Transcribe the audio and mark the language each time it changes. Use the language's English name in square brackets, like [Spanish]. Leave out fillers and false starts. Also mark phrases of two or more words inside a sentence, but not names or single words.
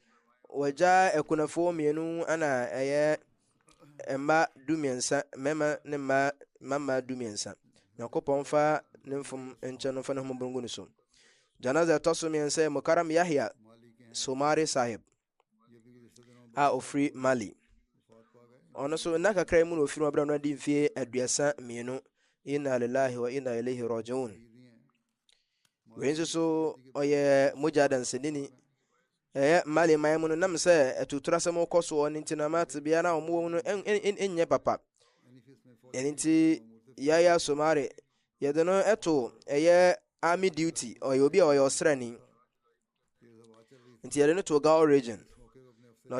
[Akan] Wɔagya akunafoɔ mmienu ana ɛyɛ mma 12 mmarima ne mma 12. Nyankopɔn fa ne mfom nkyɛn no fa ne homɔborɔ no so. Janaza ɛtɔ so mmiɛnsa yɛ Mukaram Yahya Somari Sahib a ofiri Mali. Ɔno so nna kakra mu na ofiri mu abrɛ no adi mfie 32. [Arabic] إنا لله وإنا إليه راجعون. [Akan] Wei nso so ɔyɛ mogya dansedini ɛyɛ Mali man mu no nam sɛ atutura sɛm kɔ soɔ no nti na mate bia na ɔmowɔ mu no ɛnyɛ papa. Ɛno nti Yaya Somari yɛde no ɛto ɛyɛ [English] army duty [Akan] ɔyɛ obi a ɔyɛ ɔsrani nti yɛde no to Gao region na